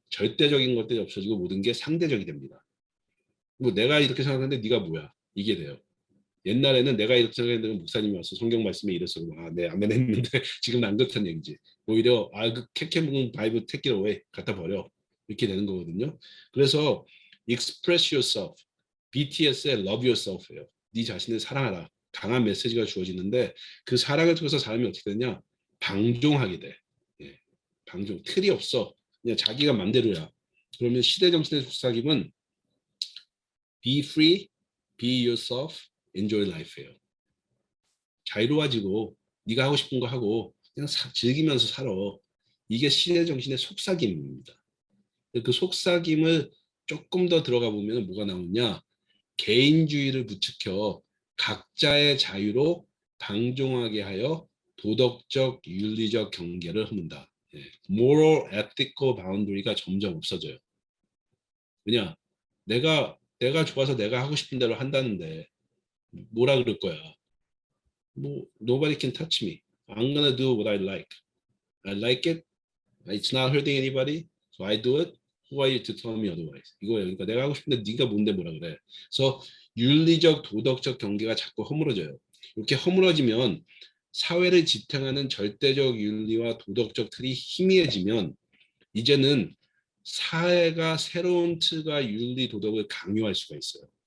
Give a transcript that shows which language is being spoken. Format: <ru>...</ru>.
<ko>절대적인 것들이 없어지고 모든 게 상대적이 됩니다. 뭐 내가 이렇게 생각하는데 네가 뭐야. 이게 돼요. 옛날에는 내가 이렇게 생각했는데 목사님이 와서 성경 말씀에 이랬어. 네, 아멘 했는데 지금은 안 그렇다는 얘기지. 오히려 그 캐캐묵은 바이블</ko> <en>take it away</en> <ko>갖다 버려. 이렇게 되는 거거든요. 그래서</ko> <en>express yourself, BTS의 love yourself예요.</en> <ko>네 자신을 사랑하라. 강한 메시지가 주어지는데 그 사랑을 통해서 사람이 어떻게 되냐? 방종하게 돼. 예, 방종. 틀이 없어. 그냥 자기가 맘대로야. 그러면 시대 정신의 속삭임은</ko> <en>be free, be yourself, enjoy life예요.</en> <ko>자유로워지고 네가 하고 싶은 거 하고 그냥 즐기면서 살아. 이게 시대 정신의 속삭임입니다. 그 속삭임을 조금 더 들어가 보면 뭐가 나오냐? 개인주의를 부추겨 각자의 자유로 방종하게 하여 도덕적, 윤리적 경계를 허문다.</ko> <en>moral, ethical boundary</en> <ko>가 점점 없어져요. 왜냐? 내가 좋아서 내가 하고 싶은 대로 한다는데 뭐라 그럴 거야?</ko> <en>뭐 nobody can touch me. I'm gonna do what I like. I like it. It's not hurting anybody. So I do it. Who are you to tell me otherwise?</en> <ko>이거예요. 그러니까 내가 하고 싶은데 네가 뭔데 뭐라 그래. 그래서 윤리적 도덕적 경계가 자꾸 허물어져요. 이렇게 허물어지면 사회를 지탱하는 절대적 윤리와 도덕적 틀이 희미해지면 이제는 사회가 새로운 틀과 윤리 도덕을 강요할 수가 있어요.</ko>